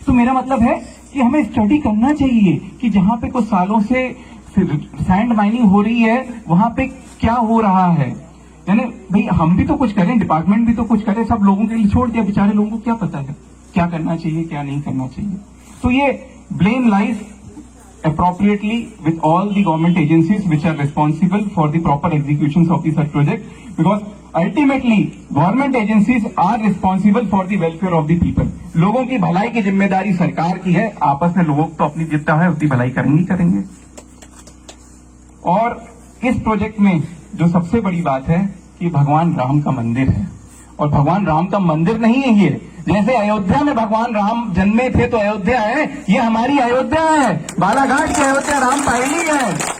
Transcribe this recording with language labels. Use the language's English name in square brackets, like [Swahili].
[Hindi] तो मेरा मतलब है कि हमें स्टडी करना चाहिए कि जहां पे कुछ सालों से सैंड माइनिंग हो रही है, वहां पे क्या हो रहा है। यानी भाई हम भी तो कुछ करें, डिपार्टमेंट भी तो कुछ करे, सब लोगों के लिए छोड़ दिया, बेचारे लोगों को क्या पता है क्या करना चाहिए क्या नहीं करना चाहिए। [English] तो ये blame lies appropriately with all the government agencies which are responsible for the proper executions of the such project, because ultimately government agencies are responsible for the welfare of the people. [Hindi] लोगों की भलाई की जिम्मेदारी सरकार की है, आपस में लोग तो अपनी जितना है उतनी भलाई करेंगे। और इस प्रोजेक्ट में जो सबसे बड़ी बात है कि भगवान राम का मंदिर है, और भगवान राम का मंदिर नहीं है ये। जैसे अयोध्या में भगवान राम जन्मे थे तो अयोध्या है, ये हमारी अयोध्या है, बालाघाट की अयोध्या रामपायली है।